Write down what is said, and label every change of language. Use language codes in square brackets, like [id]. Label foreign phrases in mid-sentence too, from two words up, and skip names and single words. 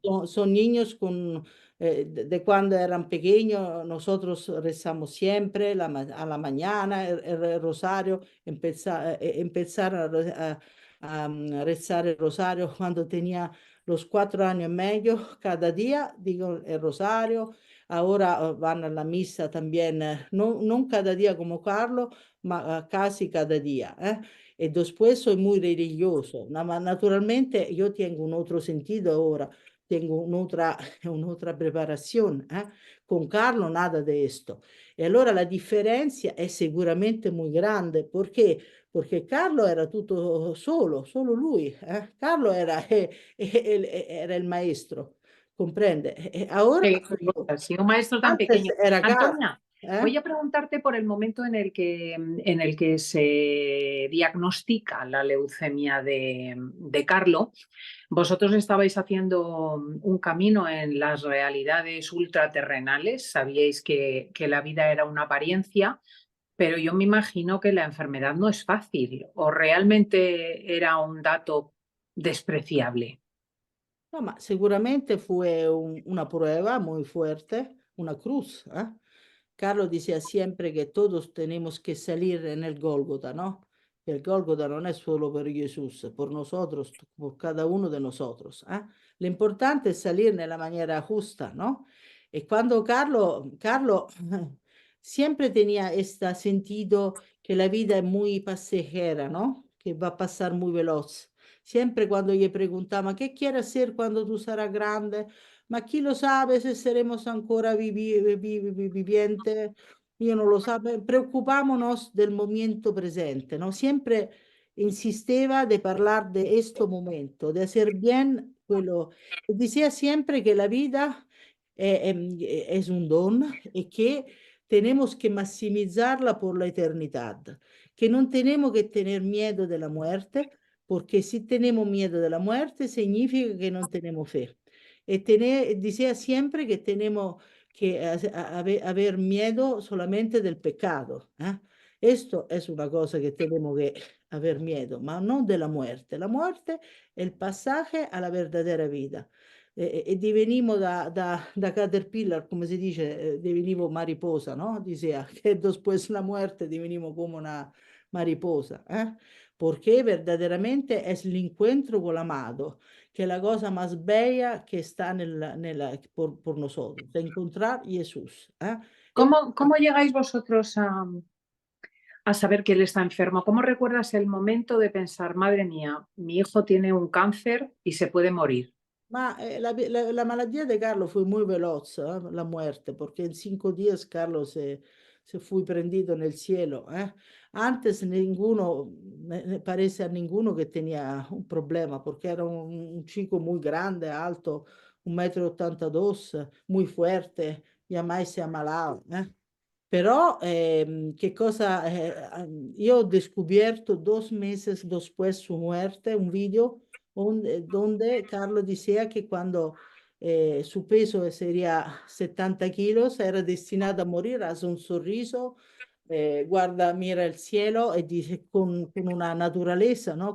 [es] Son niños de cuando eran pequeños, nosotros rezamos siempre a la mañana el rosario, empezar a rezar el rosario cuando tenía los 4 años y medio, cada día digo el rosario, ahora van a la misa también, no cada día como Carlos, ma casi cada día. Y después soy muy religioso, naturalmente yo tengo un otro sentido ahora, tengo [it] un'altra preparazione. [es] Con Carlo nada de esto. [it] E allora la differenza è sicuramente [es] muy grande. [it] Perché? Perché Carlo era tutto solo lui. Carlo era il maestro, comprende? [es] Ahora soy yo. Sí, un maestro tan Antes pequeño. era Carlo. Antonia, voy a preguntarte por el momento en el que se diagnostica la leucemia de Carlo. Vosotros estabais haciendo un camino en las realidades ultraterrenales, sabíais que la vida era una apariencia, pero yo me imagino que la enfermedad no es fácil o realmente era un dato despreciable. No, [it] ma sicuramente [es] fue una prueba muy fuerte, una cruz. Carlos decía siempre que todos tenemos que salir en el Gólgota, ¿no? El Gólgota no es solo por Jesús, por nosotros, por cada uno de nosotros. Lo importante es salir de la manera justa, ¿no? Y cuando Carlos siempre tenía este sentido que la vida es muy pasajera, ¿no? Que va a pasar muy veloz. Siempre cuando le preguntaba, ¿qué quieres hacer cuando tú serás grande? [it] Ma chi lo [es] sabe se seremos [it] ancora vivientes? Io non lo so, [es] preocupámonos del momento presente, ¿no? Siempre insisteva de hablar de este momento, de hacer bien quello. Decía siempre que la vida es un don y que tenemos que maximizarla por la eternidad, que no tenemos que tener miedo de la muerte, porque si tenemos miedo de la muerte significa que no tenemos fe. Decía siempre que tenemos que haber miedo solamente del pecado. Esto es una cosa que tenemos que haber miedo, pero no de la muerte. La muerte es el pasaje a la verdadera vida. [it] E divenimos da caterpillar, come si dice, divenimos mariposa, no? Diceva che [es] después la muerte divenimos come una mariposa, Porque verdaderamente es el encuentro con el amado, que es la cosa más bella que está por nosotros, de encontrar Jesús. ¿Cómo llegáis vosotros a saber que él está enfermo? ¿Cómo recuerdas el momento de pensar, madre mía, mi hijo tiene un cáncer y se puede morir? [it] Ma la malattia di Carlo fu [es] muy veloz, la muerte, porque in 5 días Carlo se fue prendido en el cielo. Antes ninguno, me parece a ninguno que tenía un problema, porque era un chico muy grande, alto, 1,82 m, muy fuerte, jamás se amalaba. [it] Però che cosa, io ho [es] descubierto 2 meses después su muerte un video donde Carlo decía que cuando su peso sería 70 kilos era destinado a morir, hace un sorriso, guarda, mira [it] il cielo e dice [es] con una naturaleza, ¿no?